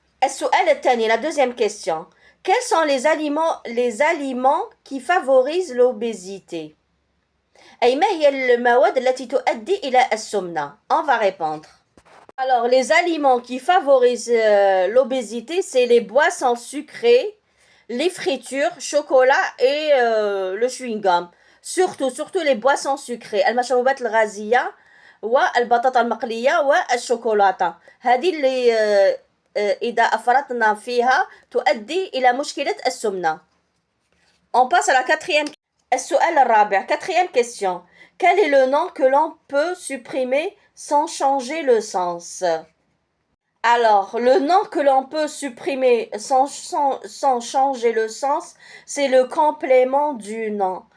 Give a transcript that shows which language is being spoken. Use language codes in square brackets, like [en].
[ar] السؤال الثاني, [fr] la deuxième question. Quels sont les aliments qui favorisent l'obésité? [ar] أي ما هي المواد التي تؤدي إلى السمنة? [fr] On va répondre. Alors, les aliments qui favorisent l'obésité, c'est les boissons sucrées, les fritures, chocolat et le chewing gum. Surtout les boissons sucrées. [ar] المشروبات الغازية والبطاطا المقلية والشوكولاتة. هذه اللي إذا أفرطنا فيها تؤدي إلى مشكلة السمنة. [fr] On passe à la quatrième. [ar] السؤال الرابع, [fr] quatrième question. Quel est le nom que l'on peut supprimer sans changer le sens? Alors, le nom que l'on peut supprimer sans changer le sens, c'est le complément du nom.